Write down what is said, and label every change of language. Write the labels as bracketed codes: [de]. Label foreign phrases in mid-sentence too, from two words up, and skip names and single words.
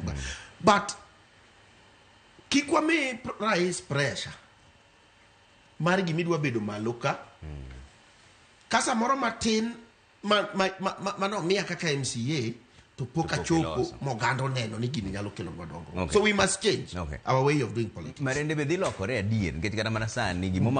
[luo] But kikwa mi rais pressure mar gimi dwa bedo malo ka kasa moro matin mano miya kaka MCA to poka chopo mogando neno ni gini nyalo kelo dongruok. [en] So we must change our way of doing politics. [luo] Marende be dhi lokore adier nikech kata mana sani gimo